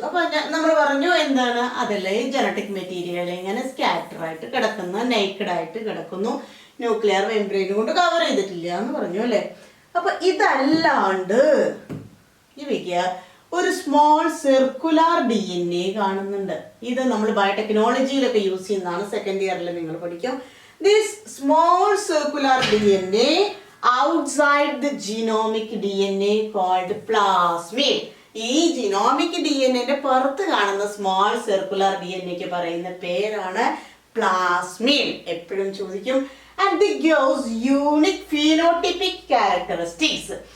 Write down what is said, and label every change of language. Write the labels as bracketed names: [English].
[Malayalam] അപ്പൊ നമ്മൾ പറഞ്ഞു എന്താണ്? അതിലെ ജനറ്റിക് മെറ്റീരിയൽ ഇങ്ങനെ സ്കാറ്റർ ആയിട്ട് കിടക്കുന്നു, നേക്കഡ് ആയിട്ട് കിടക്കുന്നു, ന്യൂക്ലിയർ മെംബ്രെയിൻ കൊണ്ട് കവർ ചെയ്തിട്ടില്ല എന്ന് പറഞ്ഞു അല്ലെ. അപ്പൊ ഇതല്ലാണ്ട് ഇവയ്ക്ക് ഒരു സ്മോൾ സർക്കുലർ DNA കാണുന്നുണ്ട്. ഇത് നമ്മൾ ബയോടെക്നോളജിയിലൊക്കെ യൂസ് ചെയ്യുന്നതാണ്. സെക്കൻഡ് ഇയറിൽ നിങ്ങൾ പഠിക്കും. [English] This small circular DNA outside the genomic DNA called plasmid. [Malayalam] ഈ ജിനോമിക് DNA പുറത്ത് കാണുന്ന സ്മോൾ സർക്കുലർ DNA പറയുന്ന പേരാണ് പ്ലാസ്മിഡ്. എപ്പോഴും ചോദിക്കും. [English] And it gives unique phenotypic characteristics.